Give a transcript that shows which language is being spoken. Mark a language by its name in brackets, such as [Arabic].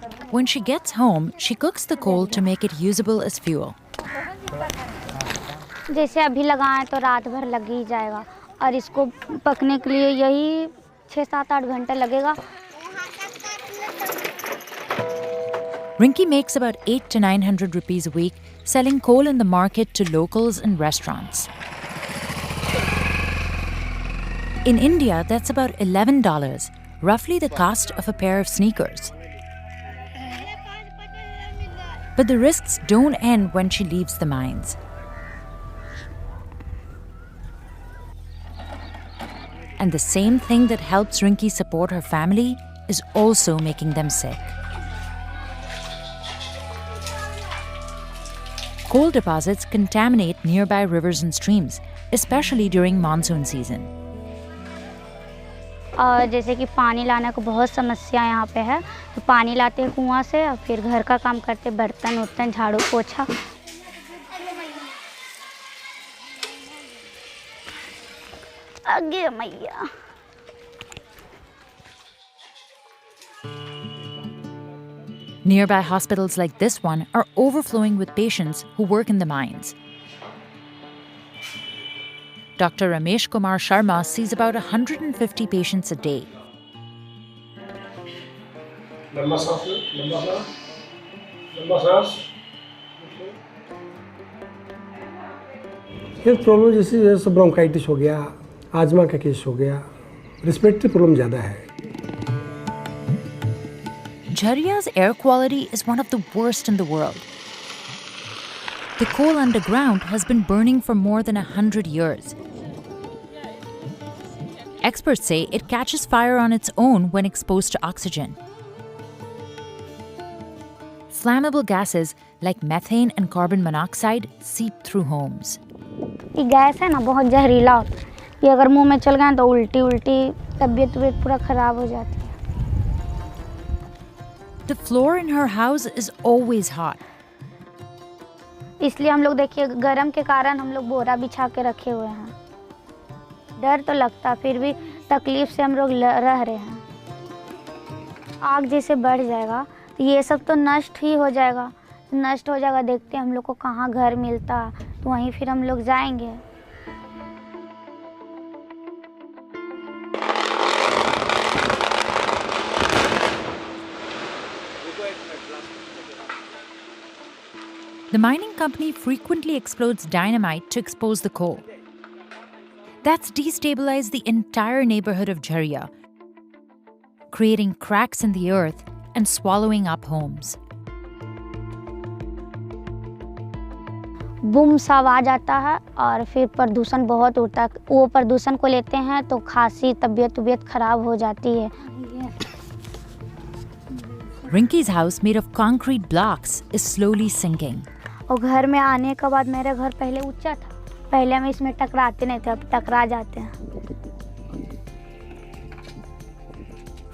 [English] When she gets home, she cooks the coal to make it usable as fuel. [Hindi] जैसे अभी लगाएं तो रात भर लग ही जाएगा, और इसको पकने के लिए यही 6-7-8 घंटे लगेगा। [English] Rinki makes about 800 to 900 rupees a week selling coal in the market to locals and restaurants. In India, that's about $11, roughly the cost of a pair of sneakers. But the risks don't end when she leaves the mines. And the same thing that helps Rinki support her family is also making them sick. Coal deposits contaminate nearby rivers and streams, especially during monsoon season. [Hindi] और जैसे कि पानी लाने को बहुत समस्या यहाँ पे है, तो पानी लाते हैं कुआं से, और फिर घर का काम करते, बर्तन उर्तन झाड़ू पोछा। आगे मैया। [English] Nearby hospitals like this one are overflowing with patients who work in the mines. Dr. Ramesh Kumar Sharma sees about 150 patients a day. [Hindi] Health problem जैसे ब्रोंकाइटिस हो गया, आजमा का केस हो गया, रेस्पिरेटरी प्रॉब्लम ज़्यादा है। [English] Jhariya's air quality is one of the worst in the world. The coal underground has been burning for more than 100 years. Experts say it catches fire on its own when exposed to oxygen. Flammable gases like methane and carbon monoxide seep through homes. [Hindi] ये gas है ना बहुत जहरीला होता है, ये अगर मुंह में चल गया तो उल्टी तबीयत पूरा खराब हो जाती है। [English] The floor in her house is always hot. [Hindi] इसलिए हम लोग देखिए गर्म के कारण हम लोग बोरा बिछा के रखे हुए हैं। डर तो लगता, फिर भी तकलीफ से हम लोग रह रहे हैं। आग जैसे बढ़ जाएगा तो ये सब तो नष्ट ही हो जाएगा। नष्ट हो जाएगा, देखते हैं हम लोग को कहाँ घर मिलता, तो वहीं फिर हम लोग जाएंगे। [English] The mining company frequently explodes dynamite to expose the coal. That's destabilized the entire neighborhood of Jhariya, creating cracks in the earth and swallowing up homes. [Hindi] Boom सा आवाज आता है और फिर प्रदूषण बहुत उड़ता है। वो प्रदूषण को लेते हैं तो खांसी, तबीयत खराब हो जाती है। [English] Rinky's house, made of concrete blocks, is slowly sinking. [Hindi] और घर में आने के बाद मेरा घर पहले ऊंचा था, पहले हम इसमें टकराते नहीं थे, अब टकरा जाते हैं।